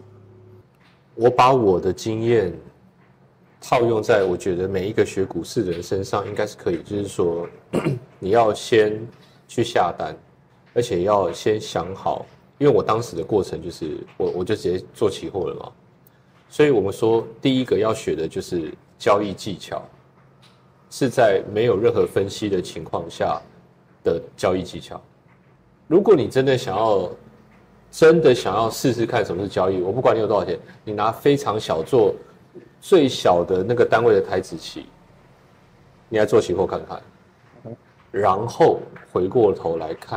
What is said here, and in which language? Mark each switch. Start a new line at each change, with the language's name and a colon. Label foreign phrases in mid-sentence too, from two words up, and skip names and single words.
Chinese: 我把我的經驗套用在我覺得每一個學股市的人身上，應該是可以，就是說你要先去下單，而且要先想好。因為我當時的過程就是我就直接做期貨了嘛，所以我們說第一個要學的就是交易技巧，是在沒有任何分析的情況下的交易技巧。如果你真的想要試試看什麼是交易，我不管你有多少錢，你拿非常小做最小的那個單位的台指期，你來做期貨看看，然後回過頭來看。